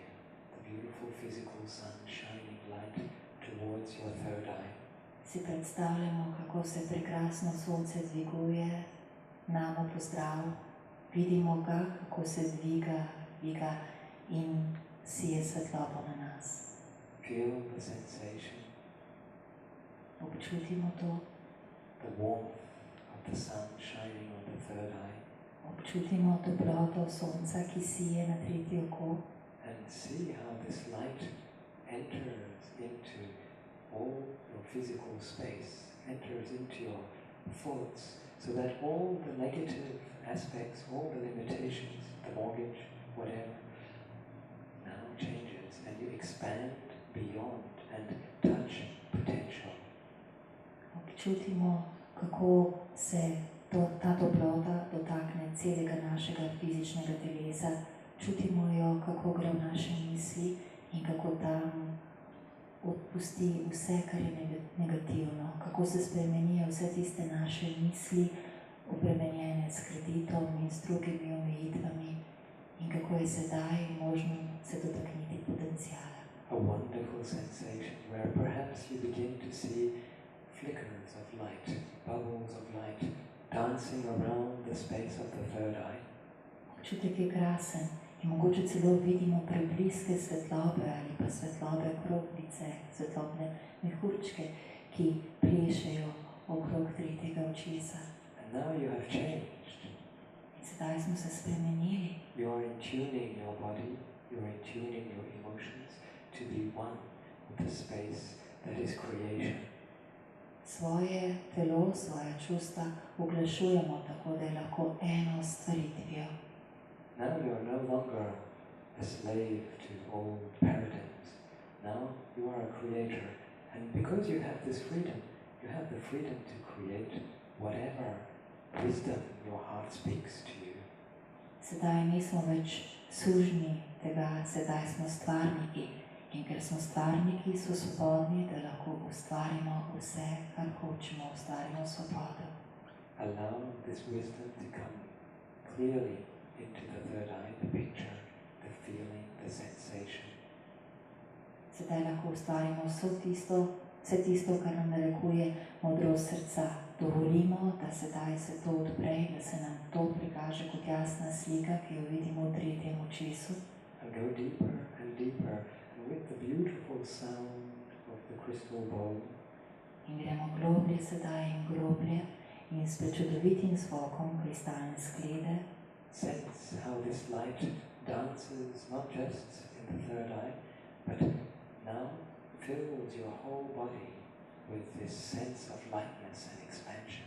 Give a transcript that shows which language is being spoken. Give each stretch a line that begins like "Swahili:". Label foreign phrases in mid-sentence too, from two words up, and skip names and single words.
English: The beautiful physical sun shining light towards your third eye.
Slovenian: si predstavljamo, kako se prekrasno sonce dviguje, namo pozdrav, vidimo ga, kako se dviga in sije svetlobo na nas.
English: Feel the sensation,
Slovenian: Občutimo to,
English: the warmth of the sun shining on the third eye,
Slovenian: občutimo toploto sonca, ki sije na tretje oko,
English: and see how this light enters into all your physical space, enters into your thoughts, so that all the negative aspects, all the limitations, the mortgage, whatever, now changes and you expand beyond and touch potential.
Slovenian: občutimo, kako se ta toplota dotakne celega našega fizičnega telesa, čutimo jo, kako gre v naše misli in kako tam odpusti vse, kar je negativno, kako se spremenijo vse tiste naše misli, obremenjene s kreditom in s drugimi omejitvami in kako je sedaj možno se dotakniti potencijala.
English: A wonderful sensation where perhaps you begin to see flickers of light, bubbles of light dancing around the space of the third eye.
Slovenian: Občutek je krasen in mogoče celo vidimo prebliske svetlobe ali pa svetlobe kroglice, svetlobne mehurčke, ki plešejo okrog tretjega očesa.
English: And now you have changed.
Slovenian: In sedaj smo se spremenili.
English: You are in tuning your body, you are in tuning your emotions to be one with the space that is creation.
Slovenian: Svoje telo, svoja čustva uglašujemo tako, da je lahko eno s stvaritvijo.
English: Now you are no longer a slave to old paradigms. Now you are a creator. And because you have this freedom, you have the freedom to create whatever wisdom your heart speaks to you.
Slovenian: Sedaj nismo več sužnji tega, sedaj smo stvarniki. In ker smo stvarniki, so svobodni, da lahko ustvarimo vse, kar hočemo, ustvarimo svobodo.
English: Allow this wisdom to come clearly into the third eye, the picture, the feeling, the sensation.
Slovenian: Sedaj lahko ustvarimo vse tisto, kar nam narekuje modrost srca. Dovolimo, da sedaj se to odpre, da se nam to prikaže kot jasna slika, ki jo vidimo v tretjem očesu.
English: And go deeper and deeper. With the beautiful sound of the crystal bowl,
Slovenian: in gremo globlje sedaj in globlje in s prečudovitim zvokom kristalne sklede
English: sense how this light dances not just in the third eye, but now fills your whole body with this sense of lightness and expansion.